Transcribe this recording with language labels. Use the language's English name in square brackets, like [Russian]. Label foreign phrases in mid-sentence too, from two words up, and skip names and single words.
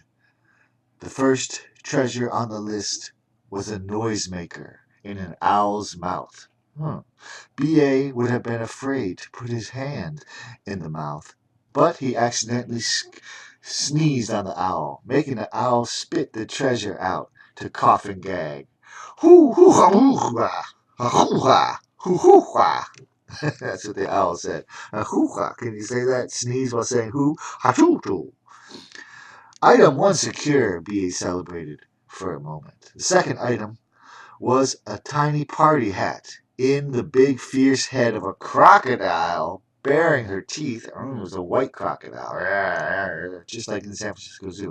[English] The first treasure on the list was a noisemaker in an owl's mouth. B.A. would have been afraid to put his hand in the mouth, but he accidentally sneezed on the owl, making the owl spit the treasure out to cough and gag. Hoo hoo ha hoo ha hoo ha hoo hoo ha. That's what the owl said. Hoo ha. Can you say that? Sneeze while saying hoo ha choo choo. Item 1 secure, B.A. celebrated for a moment. The second item was a tiny party hat in the big fierce head of a crocodile baring her teeth. It was a white crocodile, just like in the San Francisco Zoo.